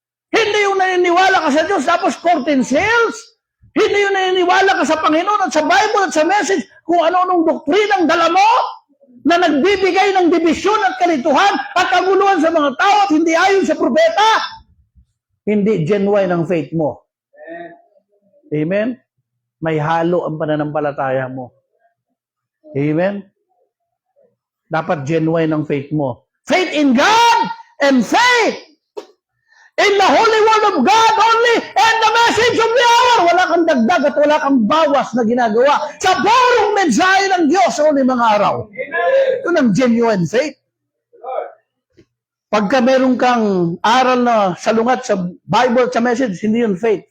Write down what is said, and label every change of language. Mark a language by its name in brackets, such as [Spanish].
[Filipino] Hindi yung naniniwala ka sa Diyos, tapos curtain sales. Hindi yung naniniwala ka sa Panginoon at sa Bible at sa message kung ano-anong doktrinang dala mo na nagbibigay ng dibisyon at kalituhan at kaguluhan sa mga tao at hindi ayon sa propeta. Hindi genuine ang faith mo. Amen? May halo ang pananampalataya mo. Amen? Dapat genuine ang faith mo. [English] Faith in God and faith in the Holy Word of God only and the message of the hour. [Filipino] Wala kang dagdag at wala kang bawas na ginagawa sa purong mensahe ng Diyos sa uling mga araw. Ito ang genuine faith. Pagka meron kang aral na salungat sa Bible at sa message, hindi yun faith.